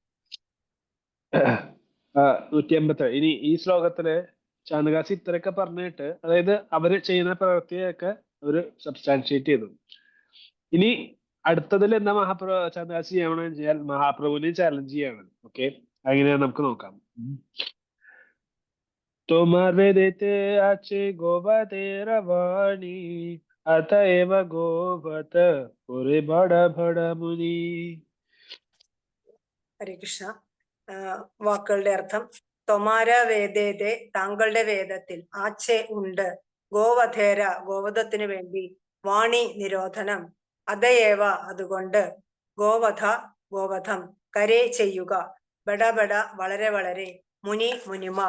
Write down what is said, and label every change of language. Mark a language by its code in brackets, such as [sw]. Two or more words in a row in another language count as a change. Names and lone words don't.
[ml] 157. ഇനി ഈ ശ്ലോകത്തില് ചാന്ദകാസി ഇത്രയൊക്കെ പറഞ്ഞിട്ട്, അതായത് അവര് ചെയ്യുന്ന പ്രവൃത്തിയൊക്കെ അവര് സബ്സ്റ്റാൻഷിയേറ്റ് ചെയ്തു. ഇനി അടുത്തതിൽ എന്താ ചാന്ദകാസി ചെയ്യണമെന്ന് വെച്ചാൽ മഹാപ്രഭുവിനെ ചാലഞ്ച് ചെയ്യാണ്. ഓക്കെ, അങ്ങനെയാ നമുക്ക് നോക്കാം. [bn] তোমার বেদেতে আছে গোবতের বাণী, অতএব গোবত করে বড় বড় മുനി. [ml] ഹരേ കൃഷ്ണ. വാക്കുകളുടെ അർത്ഥം: [bn] তোমার বেদেতে, [ml] താങ്കളുടെ വേദത്തിൽ, ആച്ചെ ഉണ്ട്, ഗോവധേര ഗോവധത്തിന് വേണ്ടി, വാണി നിരോധനം, അതയേവ അതുകൊണ്ട്, ഗോവധ ഗോവധം, കരേ ചെയ്യുക, ബടബട വളരെ വളരെ, മുനി മുനിമാർ.